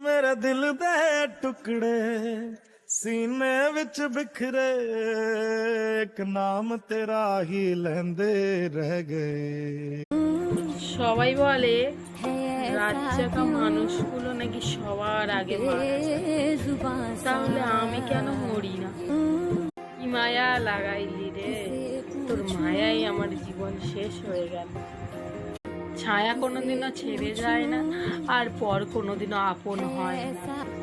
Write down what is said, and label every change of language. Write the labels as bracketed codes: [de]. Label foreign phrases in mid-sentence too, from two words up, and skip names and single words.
[pa] ਦਿਲ ਦੇ ਟੁਕੜੇ ਸੀਨੇ ਵਿਚ ਬਿਖਰੇ ਇਕ ਨਾਮ ਤੇਰਾ ਹੀ ਲੈਂਦੇ ਰਹਿ ਗਏ। [bn] সবাই বলে রাত জাগা মানুষগুলো নাকি সবার আগে মারা যায়, তাহলে আমি কেন মরি না? কি মায়া লাগাইলি রে, তোর মায়াই আমার জীবন শেষ হয়ে গেল। ছায়া কোনোদিনও ছেড়ে যায় না, আর পর কোনোদিনও আপন হয় না।